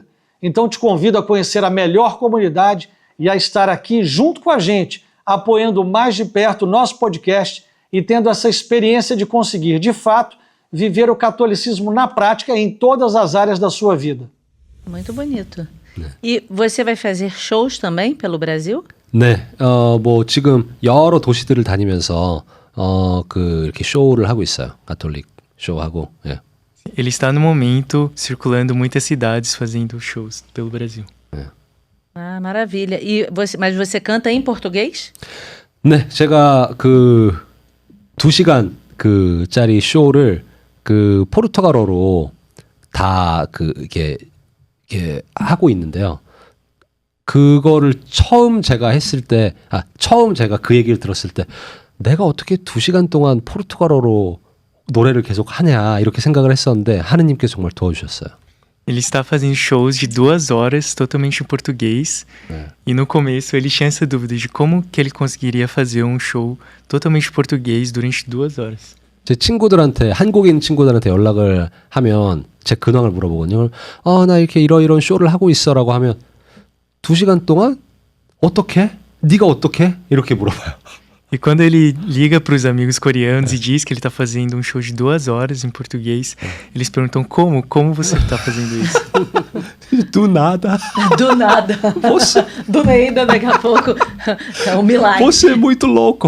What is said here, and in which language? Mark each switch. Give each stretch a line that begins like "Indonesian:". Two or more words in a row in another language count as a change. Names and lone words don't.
Portuguese: Então te convido a conhecer a melhor comunidade e a estar aqui junto com a gente, apoiando mais de perto o nosso podcast e tendo essa experiência de conseguir, de fato, viver o catolicismo na prática em todas as áreas da sua vida. Muito bonito. E você vai fazer shows também pelo Brasil?
Korean: 네, 뭐 지금 여러 도시들을 다니면서 이렇게 쇼를 하고 있어요. 가톨릭 쇼하고. 예.
Portuguese: Ele está no momento circulando muitas cidades fazendo shows pelo Brasil. Ah, maravilha. Mas você canta em português?
Korean: 네, 제가 그 2시간 짜리 쇼를 그 포르투갈어로 다 이게 하고 있는데요. 그거를 처음 제가 그 얘기를 들었을 때 내가 어떻게 2시간 동안 포르투갈어로 노래를 계속 하냐 이렇게 생각을 했었는데 하느님께서 정말 도와주셨어요.
Portuguese: Ele está fazendo shows de 2 horas totalmente em português. E no começo ele tinha essa dúvida de como que ele conseguiria fazer um show totalmente em português durante 2 horas.
Korean: 제 친구들한테 한국인 친구들한테 연락을 하면 제 근황을 물어보거든요. 나 이렇게 이런 쇼를 하고 있어라고 하면 2시간 동안 어떻게? 네가 어떻게? 이렇게 물어봐요.
Portuguese: E quando ele liga para os amigos coreanos e diz que ele está fazendo um show de 2 horas em português, eles perguntam como você está fazendo isso? Do nada. Do nada. Do nada, daqui a pouco. É um milagre. Você é muito louco.